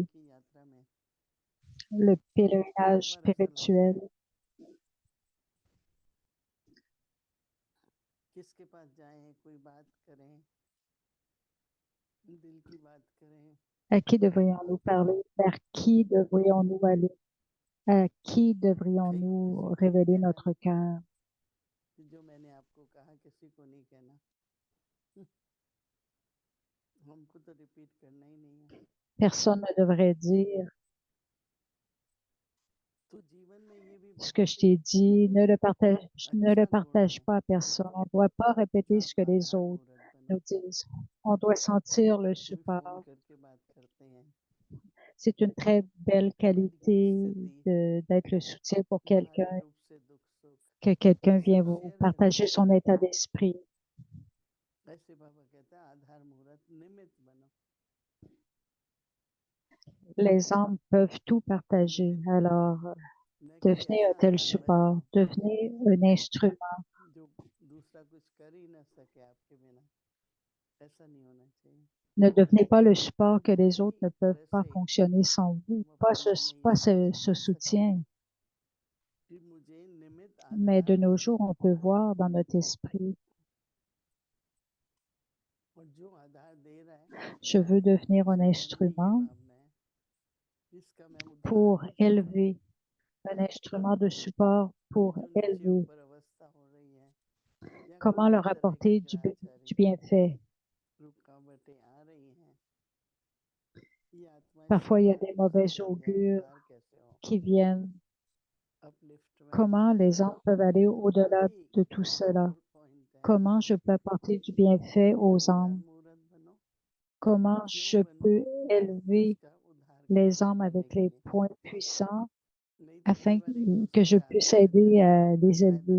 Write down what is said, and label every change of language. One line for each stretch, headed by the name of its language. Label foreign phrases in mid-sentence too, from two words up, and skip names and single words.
Hindi: की यात्रा में
French: Le
Hindi: एक
French: pèlerinage
Hindi: बार ऐसा लगता है
French: spirituel,
Hindi: किसके पास जाएं, कोई बात करें, दिल की बात करें,
French: à qui devrions-nous parler? Vers qui devrions-nous aller? À qui
Hindi: कहीं
French: devrions-nous
Hindi: किसी को ये
French: révéler
Hindi: कहना
French: notre
Hindi: नहीं
French: cœur?
Hindi: कि जो मैंने आपको कहा किसी को नहीं कहना, हमको तो रिपीट करना ही नहीं है।
French: Personne ne devrait dire
Hindi: तो जीवन में ये भी
French: ce que
Hindi: बहुत
French: je t'ai dit, ne le
Hindi: अच्छा गुण
French: partage
Hindi: है
French: pas à personne. On ne doit pas
Hindi: जो
French: répéter ce
Hindi: आप
French: que les
Hindi: आधार
French: autres
Hindi: मूर्त बने।
French: nous disent. On doit sentir le
Hindi: कोई फोन
French: support.
Hindi: करके बात करते हैं,
French: C'est une très belle
Hindi: मजबूरी
French: qualité
Hindi: से भी,
French: d'être le soutien pour
Hindi: बाहरी
French: quelqu'un,
Hindi: रूप से दुख सुख
French: que quelqu'un
Hindi: सब
French: vient vous
Hindi: शेयर करते
French: partager
Hindi: हैं।
French: son état d'esprit.
Hindi: ऐसे बाबा कहता है आधार मूर्त निमित्त बनो,
French: Les âmes peuvent tout partager.
Hindi: निमित्त बनो,
French: Alors,
Hindi: न कि
French: devenez un
Hindi: ऐसा
French: tel
Hindi: आधार बनो
French: support, devenez un instrument.
Hindi: जो दूसरा कुछ कर ही ना सके आपके बिना। ऐसा नहीं होना चाहिए।
French: Ne devenez pas le support que les
Hindi: उसी
French: autres ne peuvent
Hindi: तरह
French: pas
Hindi: से
French: fonctionner sans vous.
Hindi: हम
French: Pas
Hindi: अपने मन में ये
French: pas ce,
Hindi: सोच
French: ce
Hindi: सकते
French: soutien.
Hindi: हैं कि मुझे निमित्त
French: Mais
Hindi: आधार
French: de nos
Hindi: मूर्त
French: jours, on peut
Hindi: बनना है,
French: voir dans notre esprit,
Hindi: और जो आधार दे रहा है
French: je veux devenir un
Hindi: उसके मन में ये
French: instrument
Hindi: भावना है इसका मैं उद्धार
French: pour
Hindi: हो सकूं।
French: élever, un instrument de support
Hindi: ये
French: pour
Hindi: जो नीचे
French: élever.
Hindi: ऊपर अवस्था हो रही है या कोई
French: Comment
Hindi: भी
French: leur
Hindi: तरह की
French: apporter
Hindi: ग्रहचारी
French: du bienfait?
Hindi: रुकावटें आ रही हैं, ये आत्मा
French: Parfois, il y a
Hindi: शिक्षा
French: des
Hindi: कैसे
French: mauvais
Hindi: दें या
French: augures
Hindi: उद्धार कैसे हो,
French: qui viennent.
Hindi: अपलिफ्टमेंट
French: Comment les âmes peuvent aller au-delà de tout cela? Comment je peux apporter du bienfait aux âmes? Comment je peux élever les âmes avec les points puissants afin que je puisse aider à les élever?